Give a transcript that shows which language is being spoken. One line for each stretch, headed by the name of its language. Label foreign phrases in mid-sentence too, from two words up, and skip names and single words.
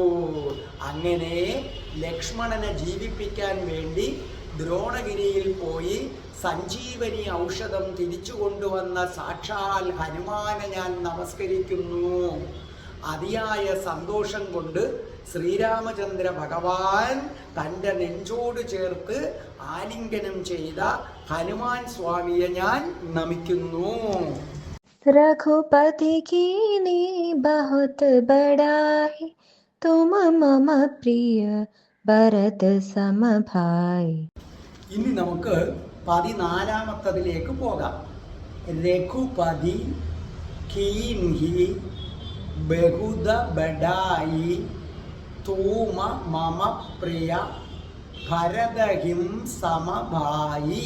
Malayalam: അങ്ങനെ ലക്ഷ്മണനെ ജീവിപ്പിക്കാൻ വേണ്ടി ദ്രോണഗിരിയിൽ പോയി സഞ്ജീവനി ഔഷധം തിരിച്ചു കൊണ്ടുവന്ന സാക്ഷാൽ ഹനുമാനെ ഞാൻ നമസ്കരിക്കുന്നു. അതിയായ സന്തോഷം കൊണ്ട് ശ്രീരാമചന്ദ്ര ഭഗവാൻ തൻ്റെ നെഞ്ചോട് ചേർത്ത് ആലിംഗനം ചെയ്ത ഹനുമാൻ സ്വാമിയെ ഞാൻ നമിക്കുന്നു.
Awadhi: रघुपति कीनी बहुत बड़ाई, तुम मम प्रिय भरत सम भाई.
Malayalam: ഇനി നമുക്ക് 14-ാമത്തതിലേക്ക് പോകാം.
Awadhi: रघुपति कीन्ही बहुत बड़ाई, तुम मम प्रिय भरतहि सम भाई.